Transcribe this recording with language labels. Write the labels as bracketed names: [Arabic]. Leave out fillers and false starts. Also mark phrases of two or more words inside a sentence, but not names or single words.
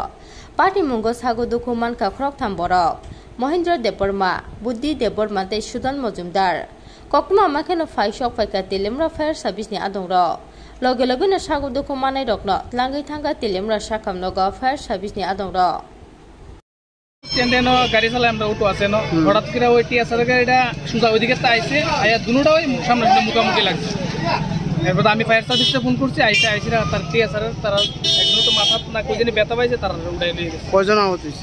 [Kok Borok] Party mungo sago dokuman ka Khoroktham borok. Mohindra Deborma, Buddhi Deborma tei Sudan Mojumdar. Kokma makeno faishok faika Telemra [English] fire service [Kok Borok] ni adongro. Loge loge na sago dokumanai rokno tlangai thanga Telemra sakam nogo [English] fire service [Kok Borok] ni adongro. [Bangla] চেন্দেনো গাড়ি চালাই আমরা উঠো আছে না হঠাৎ করে ওই টিএসআর গাড়িটা সোজা ওইদিকে আইছে আয়া দুটোটা ওই সামনে মুখোমুখি লাগছে এরপর আমি [English] fire service [Bangla] ফোন করছি আইসি তার টিএসআর তারা একজন তো মাথা না কই জানি ব্যথা পাইছে তারা উঠাই নিয়ে গেছে কয়জন আহত হইছে